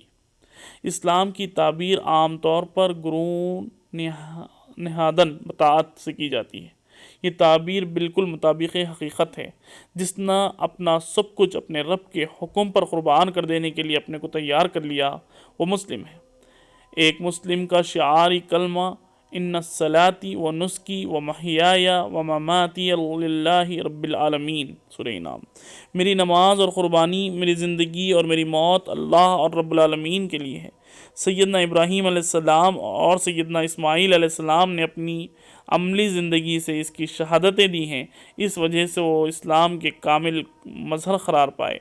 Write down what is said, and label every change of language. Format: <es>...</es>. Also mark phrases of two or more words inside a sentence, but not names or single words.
<ur>اسلام کی تعبیر عام طور پر گرون نہادن بطاعت سے کی جاتی ہے۔ یہ تعبیر بالکل مطابق حقیقت ہے۔ جس نے اپنا سب کچھ اپنے رب کے حکم پر قربان کر دینے کے لیے اپنے کو تیار کر لیا وہ مسلم ہے۔ ایک مسلم کا شعاری کلمہ</ur> <ar>ان صلاتی و نسکی و محیای و مماتی للہ رب العالمین،</ar> <ur>سورہ انعام۔ میری نماز اور قربانی، میری زندگی اور میری موت اللہ اور رب العالمین کے لیے ہے۔ سیدنا ابراہیم علیہ السلام اور سیدنا اسماعیل علیہ السلام نے اپنی عملی زندگی سے اس کی شہادتیں دی ہیں، اس وجہ سے وہ اسلام کے کامل مظہر قرار پائے۔</ur>